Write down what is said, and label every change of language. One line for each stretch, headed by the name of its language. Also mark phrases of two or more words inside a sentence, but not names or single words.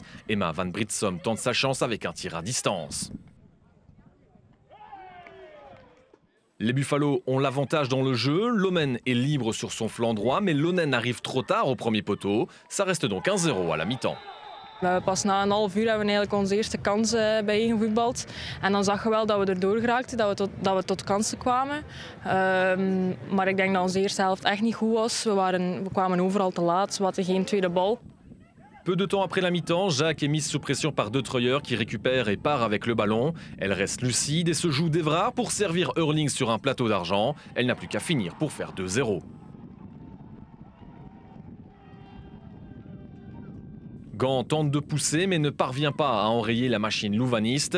French: Emma Van Britsom tente sa chance avec un tir à distance. Les Buffalo ont l'avantage dans le jeu. Lomen est libre sur son flanc droit, mais Lonen arrive trop tard au premier poteau. Ça reste donc 1-0 à la mi-temps.
Dutch: Pas na een half uur hebben we eigenlijk onze eerste kans bijeengevoetbald. En dan zag je wel dat we erdoor geraakten, dat we tot kansen kwamen. Maar ik denk dat onze eerste helft echt niet goed was. We kwamen overal te laat, we hadden geen tweede bal.
French: Peu de temps après la mi-temps, Jacques est mise sous pression par De Treuer qui récupère et part avec le ballon. Elle reste lucide et se joue d'Evrard pour servir Hurling sur un plateau d'argent. Elle n'a plus qu'à finir pour faire 2-0. Gand tente de pousser mais ne parvient pas à enrayer la machine louvaniste.